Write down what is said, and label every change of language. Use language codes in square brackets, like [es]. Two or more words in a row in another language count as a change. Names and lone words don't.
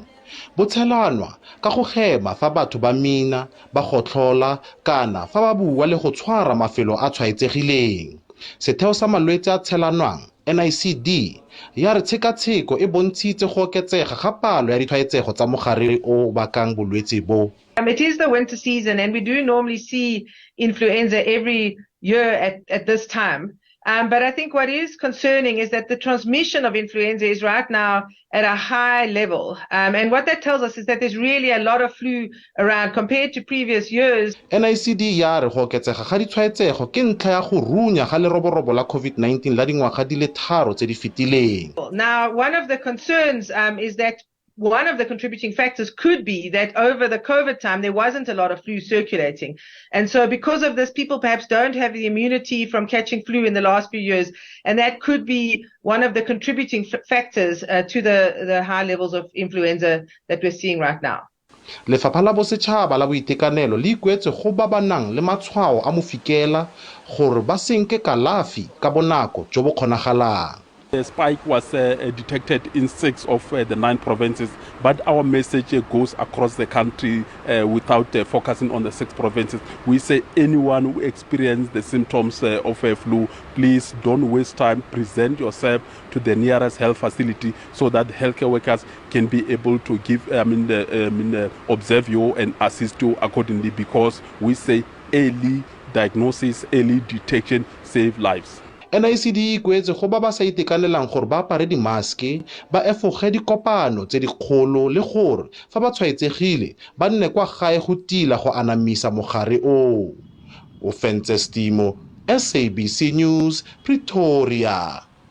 [tn] Bo tshelanwa ka go hema fa batho ba mina, ba gotlhola kana fa ba bua le go tshwara mafelo a tshwaetsegileng. Setheo sa malwetse a tshelanwang NICD ya re tshekatsheko e bontshitse go oketsega ga palo ya ditshwaetsego tsa mogare o bakang bolwetse bo. [en] It is the winter season and we do normally see influenza every year at this time. But I think what is concerning is that the transmission of influenza is right now at a high level. And what that tells us is that there's really a lot of flu around compared to previous years. [tn] NICD ya re go oketsega ga ditshwaetsego ke ntlha ya go runya ga leroborobo la COVID-19 la dingwaga di le 3 tse di fetileng. [en] Now, one of the concerns is that one of the contributing factors could be that over the COVID time, there wasn't a lot of flu circulating. And so because of this, people perhaps don't have the immunity from catching flu in the last few years. And that could be one of the contributing factors to the high levels of influenza that we're seeing right now. [tn] Lefapha la Bosetšhaba la Boitekanelo le ikwetse go ba ba nang le matshwao a mofikela gore ba senke kalafi ka bonako jo bo kgonagalang. [en] The spike was detected in 6 of the 9 provinces, but our message goes across the country without focusing on the 6 provinces. We say anyone who experiences the symptoms of a flu, please don't waste time. Present yourself to the nearest health facility so that healthcare workers can be able to give, observe you and assist you accordingly, because we say early diagnosis, early detection save lives. [tn] NICD ikwetse go ba ba sa itekanelang gore ba apare dimaske, ba efoge dikopano tse dikgolo le gore fa ba tshwaetsegile ba nne kwa gae go tila go anamisa mogare o. O fentse Stimo, SABC News, Pretoria.